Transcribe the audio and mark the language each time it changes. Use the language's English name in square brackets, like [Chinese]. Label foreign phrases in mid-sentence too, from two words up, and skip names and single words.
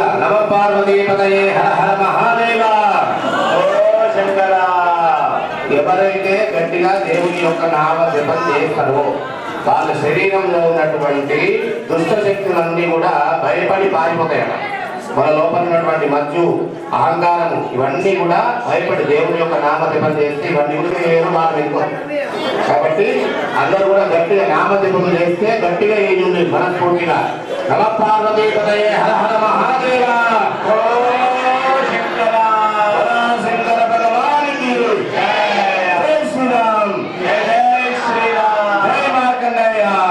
[Sanskrit] नमः पार्वती पतये हर हर महादेव ओ शंकर [Telugu] ఎవరైతే గట్టిగా దేవుని యొక్క నామ జపం చేస్తారో వాళ్ళ శరీరంలో ఉన్నటువంటి దుష్ట శక్తులన్నీ కూడా భయపడి పారిపోతాయట మన లోపల ఉన్నటువంటి మజ్జు అహంకారము ఇవన్నీ కూడా భయపడి దేవుని యొక్క నామ జపం చేస్తే ఇవన్నీ కూడా ఏమో బాగా వెళ్ళిపోతాయి కాబట్టి అందరూ కూడా గట్టిగా నామజపం చేస్తే గట్టిగా ఏది ఉంది మనస్ఫూర్తిగా [Sanskrit] నమ పార్వతీ పతయే హర హర మహాదేవ ఓ శంకర [Telugu] శంకర భగవానికి జై శ్రీరామ్ జై శ్రీరామ్ జై మార్కండేయ